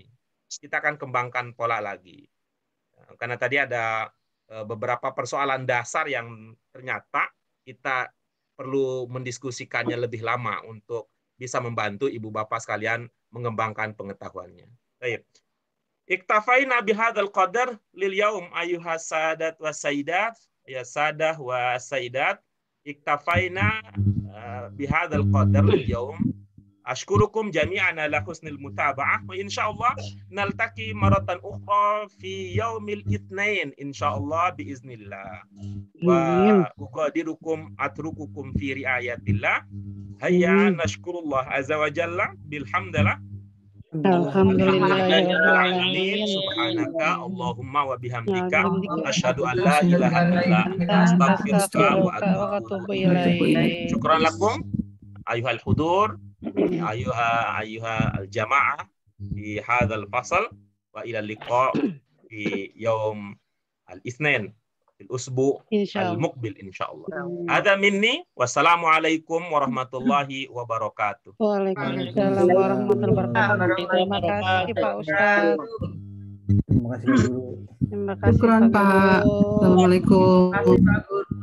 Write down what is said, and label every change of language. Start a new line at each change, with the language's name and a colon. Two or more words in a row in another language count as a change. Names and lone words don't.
Indonesian: Kita akan kembangkan pola lagi. Karena tadi ada beberapa persoalan dasar yang ternyata kita perlu mendiskusikannya lebih lama untuk bisa membantu Ibu Bapak sekalian mengembangkan pengetahuannya. Baik.
Arabic: اكتفينا بهذا القدر لليوم أيها السادة والسيدات، يا سادة وسيدات. اكتفينا بهذا القدر لليوم. أشكركم جميعا على حسن المتابعة وإن شاء الله نلتقي مرة أخرى في يوم الاثنين إن شاء الله بإذن الله. وأقدركم أترككم في رعاية الله. هيا نشكر الله عز وجل بالحمد لله. الحمد لله الرحمن الرحيم. سبحانك اللهم وبحمدك أشهد أن لا إله إلا أنت أستغفرك وأتوب إليك. شكرا لكم أيها الحضور، أيها الجماعة di هذا الفصل، وإلى لقاء في يوم الاثنين في الأسبوع المقبل إن شاء الله. هذا مني، والسلام عليكم ورحمة الله وبركاته. وعليكم السلام ورحمة الله وبركاته.
Indonesian: Terima kasih Pak Ustaz. Terima kasih Guru. Terima kasih Syukran Pak. Assalamualaikum.